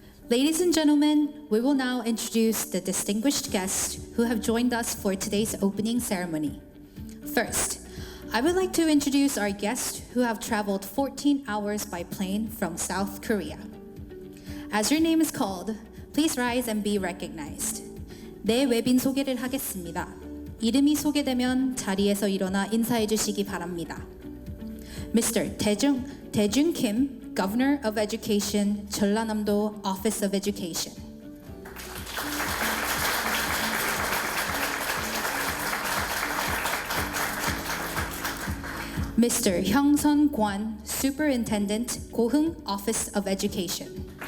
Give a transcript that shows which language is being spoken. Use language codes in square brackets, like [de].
[en] Ladies and gentlemen, we will now introduce the distinguished guests who have joined us for today's opening ceremony. First, I would like to introduce our guests who have traveled 14 hours by plane from South Korea. As your name is called, please rise and be recognized. [ko] 네 외빈 소개를 하겠습니다. 이름이 소개되면 자리에서 일어나 인사해 주시기 바랍니다. [en] Mr. Taejung Kim, Governor of Education, Jeonnam Office of Education. Mr. Hyung-sun Kwon, Superintendent, Goheung Office of Education.